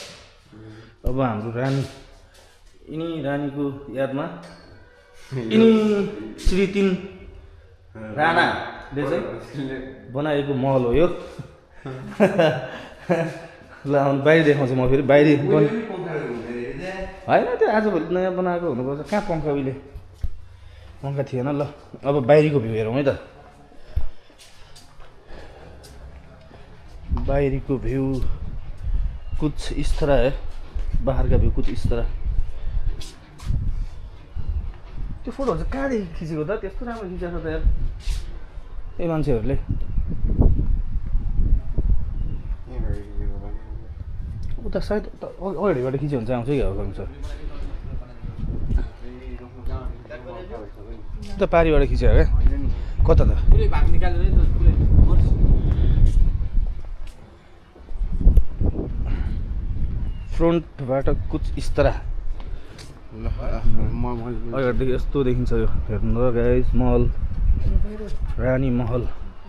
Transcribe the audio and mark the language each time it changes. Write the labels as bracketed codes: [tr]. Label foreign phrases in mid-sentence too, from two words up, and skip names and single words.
[ne] अब हाम्रो रानी, यिनी रानीको यादमा यिनी श्री 3 राणाले चाहिँ बनाएको महल हो यो। ल बाहिर देखाउँछु म फेरि। बाहिर होइन, त्यो आजभोलि नयाँ बनाएको हुनुपर्छ। कहाँ पङ्खा, उहिले पङ्खा थिएन। ल अब बाहिरीको भ्यू हेरौँ है त। [hi] बाहरी को व्यू कुछ इस तरह है, बाहर का व्यू कुछ इस तरह। [ne] त्यो फोटोहरु चाहिँ कहाँदेखि खिचेको त? त्यस्तो राम्रो खिचेको छ त यार ए मान्छेहरुले। उता सायद अगाडिबाट खिच्यो भने चाहिँ आउँछ कि आउँछ उता पारिबाट खिच्यो क्या कता त फ्रन्टबाट [hi] कुछ इस तरह [ne] अगाडिदेखि यस्तो देखिन्छ यो हेर्नु ल गाइस महल रानी महल